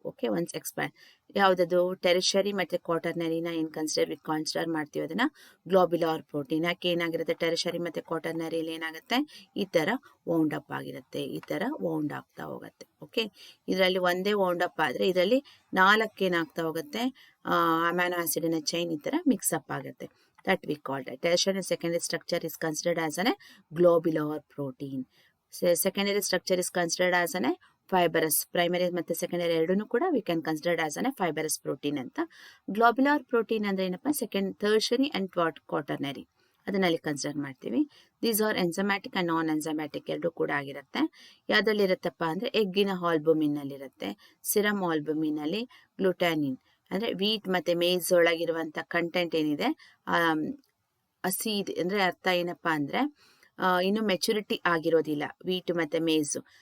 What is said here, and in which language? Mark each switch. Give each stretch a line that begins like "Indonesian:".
Kannada: Okay, once expand ಯಾವುದದು ಟೆರಿಷರಿ ಮತ್ತೆ ಕ್ವಾಟರ್ನರಿನ ಏನು ಕನ್ಸಿಡರ್ ಮಾಡ್ತೀವಿ ಅದನ್ನ ಗ್ಲೋಬ್ಯುಲಾರ್ ಪ್ರೋಟೀನ್. ಯಾಕೆ ಏನಾಗಿರುತ್ತೆ, ಟೆರಿಷರಿ ಮತ್ತೆ ಕ್ವಾಟರ್ನರಿಲಿ ಏನಾಗುತ್ತೆ, ಈ ತರ ವೌಂಡ್ ಅಪ್ ಆಗಿರುತ್ತೆ, ಈ ತರ ವೌಂಡ್ ಆಗ್ತಾ ಹೋಗುತ್ತೆ. ಓಕೆ, ಇದರಲ್ಲಿ ಒಂದೇ ವೌಂಡ್ ಅಪ್ ಆದ್ರೆ ಇದರಲ್ಲಿ 4 ಏನಾಗ್ತಾ ಹೋಗುತ್ತೆ, ಅಮೈನೋ ಆಸಿಡಿನ ಚೈನ್ ಈ ತರ ಮಿಕ್ಸ್ ಅಪ್ ಆಗುತ್ತೆ.
English: That we call it. Tertiary and secondary structure is considered as a globular protein. So secondary structure is considered as a fibrous. Primary ಮತ್ತು secondary
Kannada: ಎರಡನ್ನೂ ಕೂಡ
English: we can consider as a fibrous protein ಅಂತ.
Kannada: Globular protein ಅಂದ್ರೆ ಏನಪ್ಪಾ,
English: tertiary and quaternary
Kannada: ಅದನ್ನಲ್ಲಿ consider ಮಾಡ್ತೀವಿ.
English: these are enzymatic and non enzymatic
Kannada: ಎರಡು ಕೂಡ ಆಗಿರುತ್ತೆ. ಯಾವ್ದ್ರಲ್ಲಿ ಇರುತ್ತಪ್ಪ ಅಂದ್ರೆ ಎಗ್ಗಿನ ಆಲ್ಬುಮಿನ್ ಅಲ್ಲಿ ಇರುತ್ತೆ, ಸಿರಮ್ ಆಲ್ಬುಮಿನ್ ಅಲ್ಲಿ ಗ್ಲುಟಾನಿನ್ ಅಂದ್ರೆ ವೀಟ್ ಮತ್ತೆ ಮೇಜ್ ಒಳಗಿರುವಂತ ಕಂಟೆಂಟ್ ಏನಿದೆ, ಹಸಿ ಅಂದ್ರೆ ಅರ್ಥ ಏನಪ್ಪಾ ಅಂದ್ರೆ ಇನ್ನು ಮೆಚುರಿಟಿ ಆಗಿರೋದಿಲ್ಲ ವೀಟ್ ಮತ್ತೆ ಮೇಜು.